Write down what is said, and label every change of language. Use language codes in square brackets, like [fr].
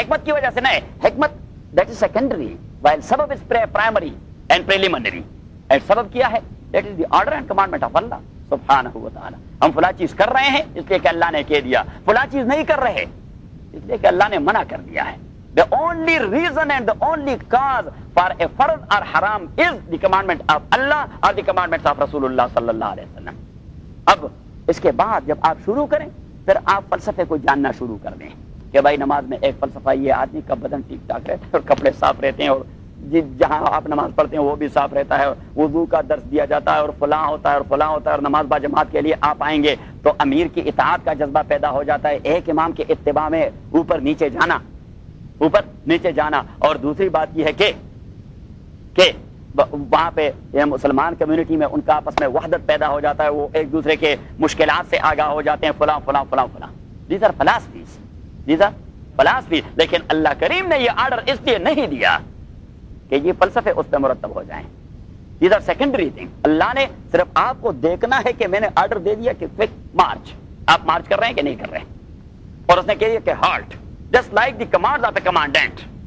[ur] حکمت کی وجہ سے نہیں, [en] حکمت that is secondary while سبب is primary and preliminary. And [ur] سبب کیا ہے؟ [en] That is the order and commandment of اللہ سبحانہ وتعالیٰ. [ur] ہم فلاں چیز کر رہے ہیں اس لیے کہ اللہ نے کہہ دیا, فلاں چیز نہیں کر رہے اس لیے کہ اللہ نے منع کر دیا ہے. [en] The only reason and the only cause for a farz or haram is the commandment of Allah or the commandments of رسول اللہ صلی اللہ علیہ وسلم. [ur] اب اس کے بعد جب آپ شروع کریں, پھر آپ فلسفے کو جاننا شروع کر دیں کہ بھائی نماز میں ایک فلسفہ, یہ آدمی کا بدن ٹھیک ٹھاک رہتا ہے اور کپڑے صاف رہتے ہیں, اور جہاں آپ نماز پڑھتے ہیں وہ بھی صاف رہتا ہے, وضو کا درس دیا جاتا ہے, اور فلاں ہوتا ہے اور فلاں ہوتا ہے, اور نماز با جماعت کے لیے آپ آئیں گے تو امیر کی اطاعت کا جذبہ پیدا ہو جاتا ہے. ایک امام کے اتباع میں اوپر نیچے جانا, اوپر نیچے جانا. اور دوسری بات یہ ہے کہ وہاں پہ یہ مسلمان کمیونٹی میں ان کا آپس میں وحدت پیدا ہو جاتا ہے, وہ ایک دوسرے کے مشکلات سے آگاہ ہو جاتے ہیں, فلاں فلاں فلاں فلاں. [en] These are philosophies, these are philosophies. [ur] لیکن اللہ کریم نے یہ آرڈر اس لیے نہیں دیا کہ یہ فلسفے اس پہ مرتب ہو جائیں. [en] These are secondary thing. [ur] اللہ نے صرف آپ کو دیکھنا ہے کہ میں نے آرڈر دے دیا کہ کوئک مارچ, آپ مارچ کر رہے ہیں کہ نہیں کر رہے ہیں. اور اس نے کہہ دیا کہ [en] Halt, just like the commands of the commandant.